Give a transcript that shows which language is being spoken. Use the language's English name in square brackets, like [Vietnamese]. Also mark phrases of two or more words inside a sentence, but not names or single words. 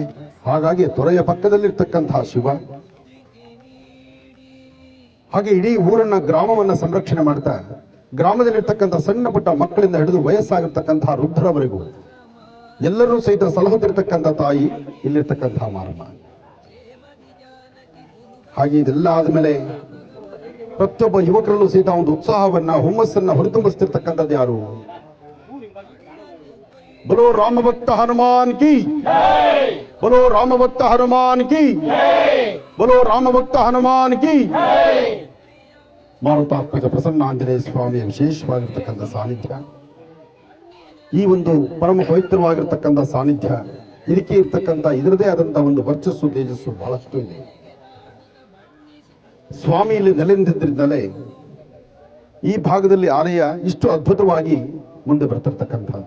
[Kannada] ಹಾಗಾಗಿ ತೊರೆಯ ಪಕ್ಕದಲ್ಲಿರ್ತಕ್ಕಂತಹ ಶಿವ, ಹಾಗೆ ಇಡೀ ಊರನ್ನ ಗ್ರಾಮವನ್ನ ಸಂರಕ್ಷಣೆ ಮಾಡ್ತಾ, ಗ್ರಾಮದಲ್ಲಿರ್ತಕ್ಕಂಥ ಸಣ್ಣ ಪುಟ್ಟ ಮಕ್ಕಳಿಂದ ಹಿಡಿದು ವಯಸ್ಸಾಗಿರ್ತಕ್ಕಂತಹ ವೃದ್ಧರವರೆಗೂ ಎಲ್ಲರೂ ಸಹಿತ ಸಲಹುತ್ತಿರ್ತಕ್ಕಂಥ ತಾಯಿ ಇಲ್ಲಿರ್ತಕ್ಕಂತಹ ಮಾರಮ್ಮ. ಹಾಗೆ ಇದೆಲ್ಲ ಆದ್ಮೇಲೆ ಪ್ರತಿಯೊಬ್ಬ ಯುವಕರಲ್ಲೂ ಸಹಿತ ಒಂದು ಉತ್ಸಾಹವನ್ನ, ಹುಮ್ಮಸ್ಸನ್ನ ಹೊರತುಂಬಿಸ್ತಿರ್ತಕ್ಕಂಥದ್ದು ಯಾರು? [Hindi] बोलो राम भक्त हनुमान की, बोलो राम भक्त हनुमान की, बोलो राम भक्त हनुमान की. [Kannada] ಮಾರುತಾತ್ಮಕ ಪ್ರಸನ್ನ ಆಂಜನೇಯ ಸ್ವಾಮಿಯ ವಿಶೇಷವಾಗಿರ್ತಕ್ಕಂಥ ಸಾನ್ನಿಧ್ಯ, ಈ ಒಂದು ಪರಮ ಪವಿತ್ರವಾಗಿರ್ತಕ್ಕಂಥ ಸಾನ್ನಿಧ್ಯ, ಇದಕ್ಕೆ ಇರ್ತಕ್ಕಂಥ ಇದರದೇ ಆದಂತಹ ಒಂದು ವರ್ಚಸ್ಸು, ತೇಜಸ್ಸು ಬಹಳಷ್ಟು ಇದೆ. ಸ್ವಾಮಿ ಇಲ್ಲಿ ನೆಲೆನಿಂತಿದ್ದಲೇ ಈ ಭಾಗದಲ್ಲಿ ಆಲಯ ಇಷ್ಟು ಅದ್ಭುತವಾಗಿ ಮುಂದೆ ಬರ್ತಿರ್ತಕ್ಕಂಥದ್ದು.